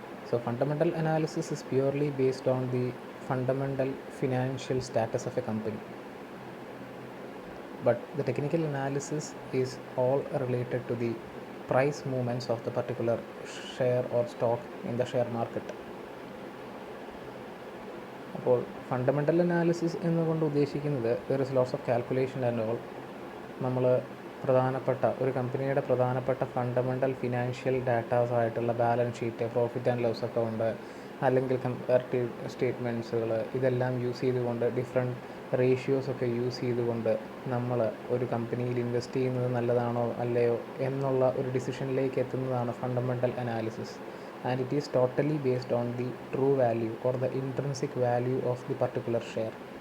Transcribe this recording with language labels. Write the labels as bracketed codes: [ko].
[en] So fundamental analysis is purely based on the fundamental financial status of a company. But the technical analysis is all related to the price movements of the particular share or stock in the share market. [ml] അപ്പോൾ fundamental analysis എന്നുകൊണ്ട് ഉദ്ദേശിക്കുന്നത് [en] There is lots of calculation and all. [ml] നമ്മൾ പ്രധാനപ്പെട്ട ഒരു കമ്പനിയുടെ പ്രധാനപ്പെട്ട fundamental financial datas ആയിട്ടുള്ള balance sheet, profit and loss account, അല്ലെങ്കിൽ കമ്പാരിറ്റീവ് സ്റ്റേറ്റ്മെൻറ്റ്സുകൾ, ഇതെല്ലാം യൂസ് ചെയ്തുകൊണ്ട് ഡിഫറെൻറ്റ് റേഷ്യോസൊക്കെ യൂസ് ചെയ്തുകൊണ്ട് നമ്മൾ ഒരു കമ്പനിയിൽ ഇൻവെസ്റ്റ് ചെയ്യുന്നത് നല്ലതാണോ അല്ലയോ എന്നുള്ള ഒരു ഡിസിഷനിലേക്ക് എത്തുന്നതാണ് fundamental analysis. [en] And it is totally based on the true value or the intrinsic value of the particular share.